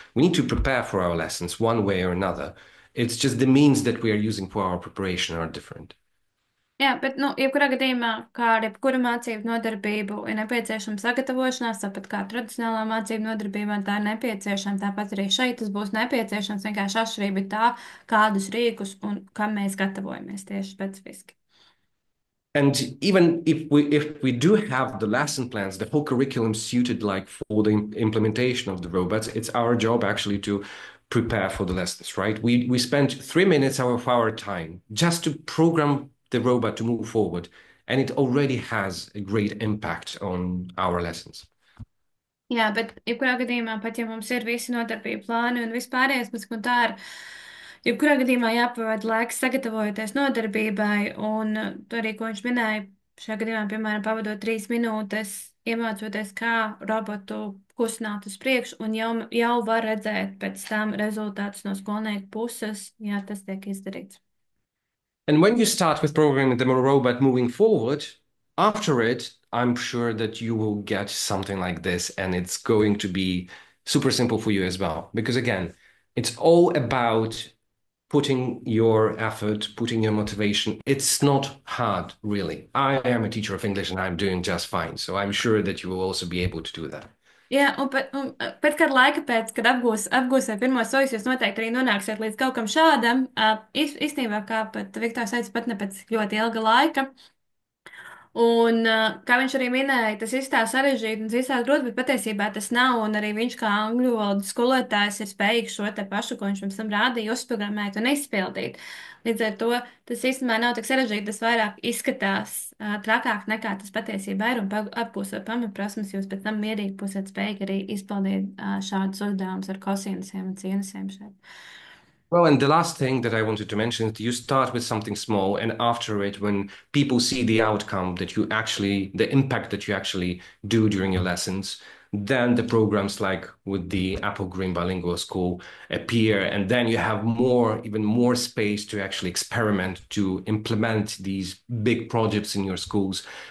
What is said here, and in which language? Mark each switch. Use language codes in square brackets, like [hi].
[en] We need to prepare for our lessons one way or another. It's just the means that we are using for our preparation are different. [lv] Jā, bet, nu, jebkurā gadījumā, kā ar jebkuru mācību nodarbību, ir nepieciešama sagatavošanās, tāpat kā tradicionālā mācību nodarbībā tā ir nepieciešama. Tāpat arī šeit tas būs nepieciešams. Vienkārši atšķirība ir tā, kādus rīkus un kam mēs gatavojamies tieši specifiski. [en] And even if we do have the lesson plans, the whole curriculum suited like for the implementation of the robots, it's our job actually to prepare for the lessons, right? We spend 3 minutes of our time just to program the robot to move forward, and it already has a great impact on our lessons. [lv] Jā, bet jebkurā gadījumā, pat ja mums ir visi nodarbību plāni un vispārējais, bet tā ir, jebkurā gadījumā jāpavada laiks sagatavojoties nodarbībai, un to arī, ko viņš minēja, šajā gadījumā, piemēram, pavadot 3 minūtes, iemācoties, kā robotu kustināt uz priekšu, un jau var redzēt pēc tam rezultātus no skolnieku puses, ja tas tiek izdarīts. [en] And when you start with programming the robot moving forward, after it, I'm sure that you will get something like this, and it's going to be super simple for you as well. Because again, it's all about putting your effort, putting your motivation. It's not hard, really. I am a teacher of English and I'm doing just fine. So I'm sure that you will also be able to do that. [lv] Jā, pēc kāda laika, kad apgūsiet pirmo soļus, jūs noteikti arī nonāksiet līdz kaut kam šādam. Īstenībā, kā pat Viktors teica, pat ne pēc ļoti ilga laika. Un, kā viņš arī minēja, tas izstāsta sarežģīti un izstāsta grūti, bet patiesībā tas nav. Un arī viņš, kā angļu valodas skolotājs, ir spējīgs šo te pašu, ko viņš mums tam rādīja, uzprogrammēt un izpildīt. Līdz ar to tas īstenībā nav tik sarežģīti, tas vairāk izskatās trakāk nekā tas patiesībā ir. Un apgūstot pamatprasmes, jūs pēc tam mierīgi būsiet spējīgi arī izpildīt šādus uzdevumus ar kosinusiem un sinusiem šeit. [en] Well, and the last thing that I wanted to mention is you start with something small, and after it, when people see the outcome that you actually, the impact that you actually do during your lessons, then the programs like with the Apple Green Bilingual School appear, and then you have more, even more space to actually experiment, to implement these big projects in your schools.